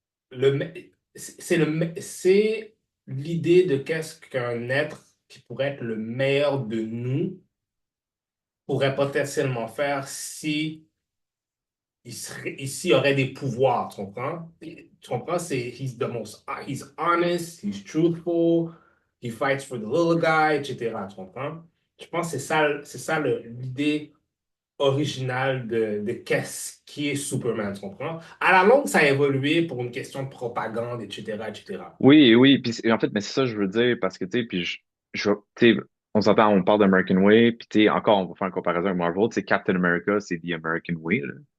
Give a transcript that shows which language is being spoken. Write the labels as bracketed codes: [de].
[fr] Le, me- c'est l'idée de qu'est-ce qu'un être qui pourrait être le meilleur de nous pourrait potentiellement faire si s'il aurait des pouvoirs, tu comprends? Tu comprends? [en] He's honest, he's truthful, he fights for the little guy, etc. [fr] Tu comprends? Je pense que c'est ça l'idée originale de qu'est-ce qui est Superman, tu comprends? À la longue, ça a évolué pour une question de propagande, etc., etc. Oui, oui, puis en fait, mais c'est ça que je veux dire, parce que, tu sais, puis tu sais, on s'entend, on parle d'American Way, puis tu sais, encore, on va faire une comparaison avec Marvel, tu sais, Captain America, c'est The American Way, là.